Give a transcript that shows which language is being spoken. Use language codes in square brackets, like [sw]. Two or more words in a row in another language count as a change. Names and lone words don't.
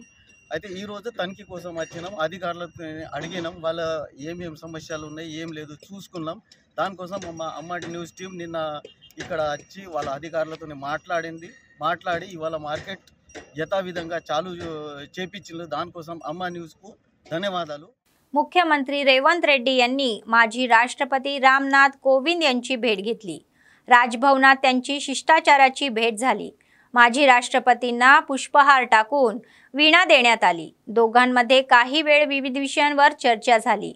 [te] అయితే ఈరోజు తనిఖీ కోసం వచ్చినాం, అధికారులకు అడిగినాం వాళ్ళ ఏమేమి సమస్యలు ఉన్నాయి ఏం లేదు చూసుకున్నాం। దానికోసం మా అమ్మ [en] news team [te] నిన్న ఇక్కడ వచ్చి వాళ్ళ అధికారులతో మాట్లాడి ఇవాళ మార్కెట్ యథావిధంగా చాలు చేపించిండ్రు। దానికోసం అమ్మ న్యూస్కు ధన్యవాదాలు। [mr] मुख्यमंत्री रेवंत रेड्डी यांनी माजी राष्ट्रपती रामनाथ कोविंद यांची भेट घेतली। राजभवनात त्यांची शिष्टाचाराची भेट झाली। माजी राष्ट्रपतींना पुष्पहार टाकून वीणा देण्यात आली। दोघांमध्ये काही वेळ विविध विषयांवर चर्चा झाली।